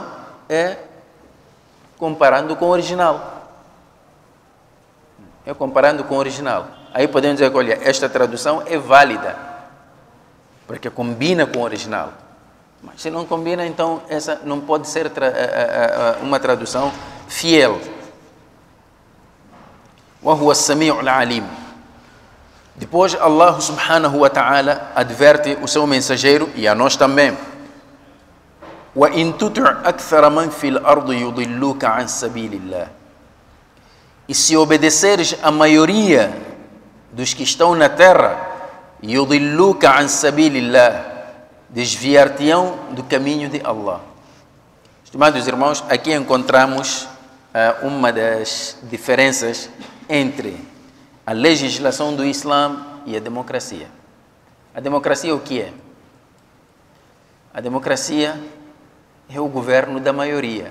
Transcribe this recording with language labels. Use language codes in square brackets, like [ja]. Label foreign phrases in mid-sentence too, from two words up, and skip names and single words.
[pt] É comparando com o original. É comparando com o original. Aí podemos dizer que, olha, esta tradução é válida, porque combina com o original. Mas se não combina, então essa não pode ser uma tradução fiel. [ar] وَهُوَ السَّمِيعُ الْعَلِيمُ. [pt] Depois, Allah [ar] سبحانه وتعالى [pt] adverte o seu mensageiro e a nós também. [ar] وَإِن تُطِعْ أَكْثَرَ مَنْ فِي الْأَرْضِ يُضِلُّكَ عَنْ سَبِيلِ اللَّهِ. [pt] E se obedeceres a maioria dos que estão na terra, [ar] يُضِلُّكَ عَنْ سَبِيلِ اللَّهِ, [pt] desviar-te-ão do caminho de Allah. Estimados irmãos, aqui encontramos uma das diferenças entre a legislação do Islã e a democracia. A democracia o que é? A democracia é o governo da maioria.